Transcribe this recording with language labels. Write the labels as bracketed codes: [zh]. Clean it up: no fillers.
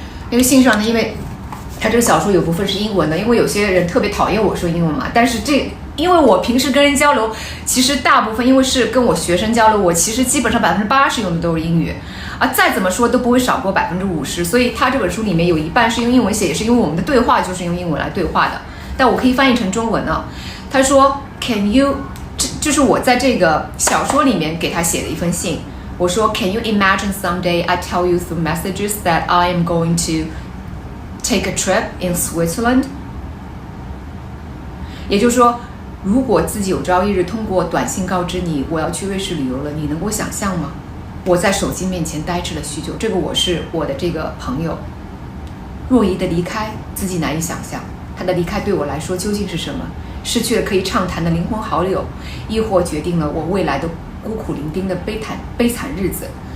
[zh] 那个信上呢，因为他这个小说有部分是英文的，因为有些人特别讨厌我说英文嘛，但是因为我平时跟人交流，其实大部分因为是跟我学生交流，我其实基本上80%用的都是英语。啊，再怎么说都不会少过50%。所以他这本书里面有一半是用英文写，也是因为我们的对话就是用英文来对话的。但我可以翻译成中文啊。他说 ， Can you，就是我在这个小说里面给他写的一封信。 [en] 我说，Can you imagine someday I tell you through messages that I am going to take a trip in Switzerland？ [zh] 也就是说，如果自己有朝一日通过短信告知你我要去瑞士旅游了，你能够想象吗？我在手机面前呆滞了许久。这个我是我的这个朋友若仪的离开，自己难以想象。他的离开对我来说究竟是什么？失去了可以畅谈的灵魂好友，亦或决定了我未来的孤苦伶仃的悲惨日子？